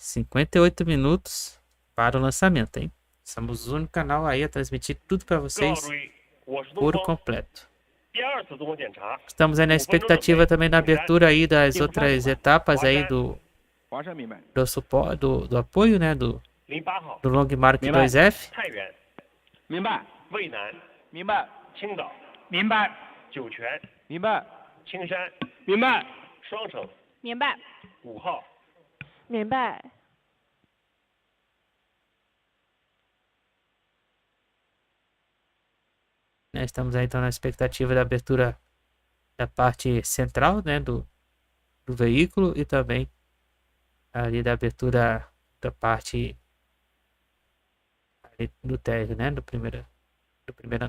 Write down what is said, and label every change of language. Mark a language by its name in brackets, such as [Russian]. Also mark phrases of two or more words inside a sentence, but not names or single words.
[Portuguese] 58 minutos para o lançamento, hein? Somos o único canal aí a transmitir tudo para vocês por completo. Estamos aí na expectativa também da abertura aí das outras etapas aí do apoio, né? Do Long Mark 2F. [Chinese] 明白。渭南。明白。青岛。明白。酒泉。明白。青山。明白。双城。明白。 5号。明白。 [Portuguese] Estamos aí então na expectativa da abertura da parte central, né, do veículo, e também ali da abertura da parte ali do térreo, né, do primeiro andar.